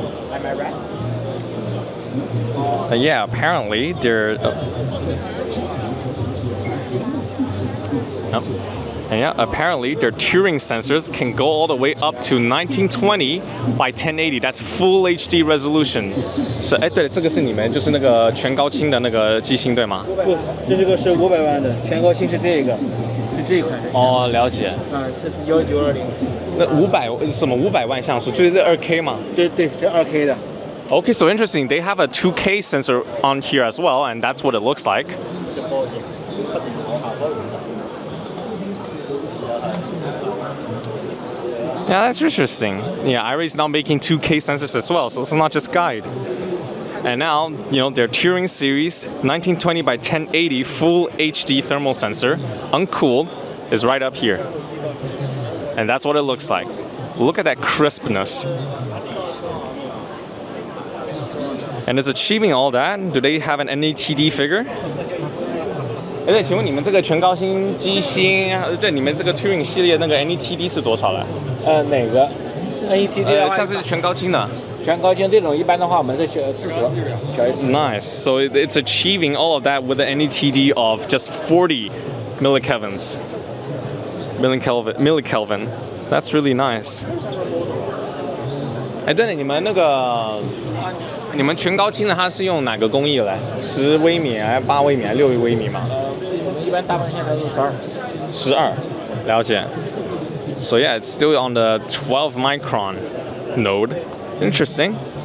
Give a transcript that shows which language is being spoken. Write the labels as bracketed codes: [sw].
[en] Am I right? Yeah, apparently they're. And yeah, apparently their Turing sensors can go all the way up to 1920 by 1080. That's full HD resolution. [zh] 是哎，对，这个是你们就是那个全高清的那个机芯对吗？不，这个是500万的，全高清是这个，是这一款。哦，了解。啊，这是1920。那500什么500万像素，就是2K 吗？这对，这2K 的。 [en] Okay, so interesting. They have a 2K sensor on here as well, and that's what it looks like. Yeah, that's interesting. Yeah, iRay is now making 2K sensors as well, so it's not just guide. And now, you know, their Turing series 1920 by 1080 full HD thermal sensor, uncooled, is right up here. And that's what it looks like. Look at that crispness. And it's achieving all that. Do they have an NATD figure? [zh] 对，请问你们这个全高清机芯，对，你们这个 Turing 系列那个 NATD 是多少了？哪个 NETD 的话，像是全高清的。全高清这种一般的话，我们是40，小于40。 [en] Nice. So it's achieving all of that with an NETD of just 40 millikelvins. Millikelvin. That's really nice. [zh] 哎，对了，你们那个，你们全高清的它是用哪个工艺来？10微米还是8微米还是6微米吗？一般大部分现在都是12。 12，了解。 [en] So yeah, it's still on the 12 micron node. Interesting.